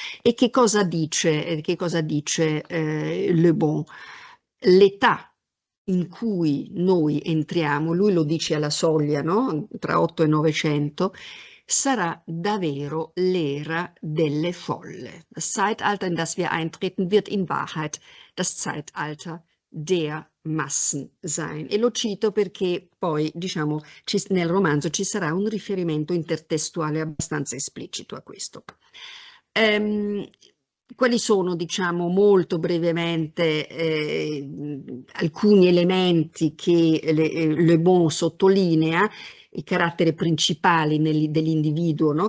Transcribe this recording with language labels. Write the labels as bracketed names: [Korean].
[Italian] E che cosa dice Le Bon? L'età in cui noi entriamo, lui lo dice alla soglia, no? Tra 8 e 900, sarà davvero l'era delle folle. [German] Das Zeitalter, in das wir eintreten, wird in Wahrheit das Zeitalter der Massen sein. [Italian] E lo cito perché poi, diciamo, nel romanzo ci sarà un riferimento intertestuale abbastanza esplicito a questo. Ehm, Quali sono, diciamo, molto brevemente alcuni elementi che Le Bon sottolinea, i caratteri principali dell'individuo, no?